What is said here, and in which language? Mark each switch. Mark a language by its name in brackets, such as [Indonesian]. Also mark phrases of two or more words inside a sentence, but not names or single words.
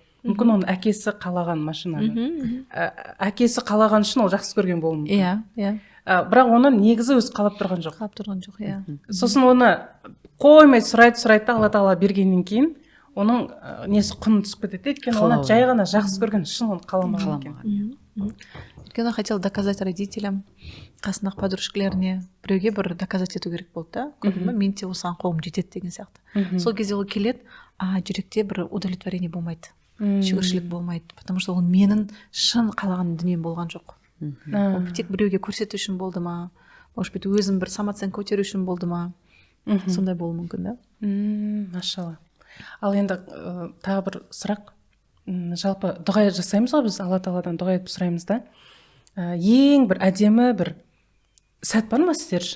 [Kazakh] Мүмкін оның әкесі қалаған машинаны. Әкесі қалаған үшін ол жақсы көрген болуы мүмкін. Бірақ оны негізі өзі қалап тұрған жоқ. Сосын оны қоймай сұрайды, Алла тағала бергеннен кейін оның несі құны түсіп кетеді. Өйткені оны жай ғана жақсы көрген, шын оны қаламаған екен. [Russian] Өйткені хотел доказать родителям, [Kazakh] қасындағы подружкаларіне біреуге бір доказать ету керек болды да. Көрдің бе, мен де осыған қолым жетеді деген сияқты. Сол кезде ол келеді, жүректе бір удовлетворение болмайды, шүкіршілік болмайды, [Russian] потому что [Kazakh] ол менің шын қалаған дүнием болған жоқ. Ол тек біреуге көрсету үшін болды ма, [Russian] может быть, [Kazakh] өзім бір самооценка көтеру үшін болды ма, сондай болуы мүмкін да. Машалла. Ал енді тағы бір сұрақ, жалпы дұға жасаймыз ғой біз, Алла тағаладан дұға етіп сұраймыз да. Ең бір әдемі бір сәт бар ма сіздер үшін?